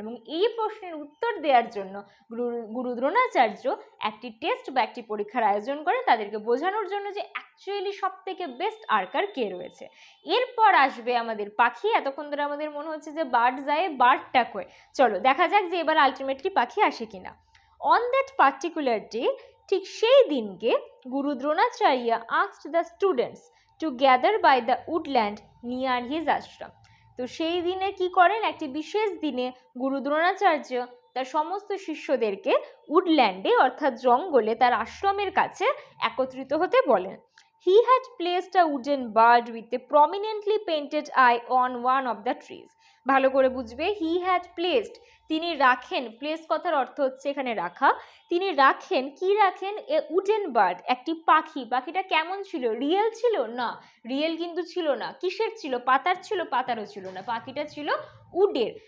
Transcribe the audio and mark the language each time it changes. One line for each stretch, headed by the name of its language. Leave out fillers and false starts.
Bangla: এবং এই প্রশ্নের উত্তর দেওয়ার জন্য গুরু দ্রোণাচার্য একটি টেস্ট বা একটি পরীক্ষার আয়োজন করে তাদেরকে বোঝানোর জন্য যে অ্যাকচুয়ালি সব থেকে বেস্ট আর্কার কে রয়েছে। এরপর আসবে আমাদের পাখি। এতক্ষণ ধরে আমাদের মনে হচ্ছে যে বার্ড যায়, বার্ডটা কই, চলো দেখা যাক যে এবার আলটিমেটলি পাখি আসে কিনা।
English: On that particular day,
Bangla: ঠিক সেই দিনকে
English: Guru Dronacharya asked the students to gather by the woodland near his ashram.
Bangla: তো সেই দিনে কি করেন? একটি বিশেষ দিনে গুরু দ্রোণাচার্য তার সমস্ত শিষ্যদেরকে উডল্যান্ডে অর্থাৎ জঙ্গলে তার আশ্রমের কাছে একত্রিত হতে বলেন।
English: He had placed a wooden bird with a prominently painted eye on one of the trees.
Bangla: ভালো করে বুঝবে,
English: he had placed,
Bangla: তিনি রাখেন, প্লেস কথার অর্থ হচ্ছে এখানে রাখা। তিনি রাখেন, কি রাখেন?
English: a wooden bird,
Bangla: একটি পাখি। পাখিটা কেমন ছিল? রিয়েল ছিল? না, রিয়েল কিন্তু ছিল না। কিসের ছিল? পাতার ছিল? পাতারও ছিল না, পাখিটা ছিল উডের।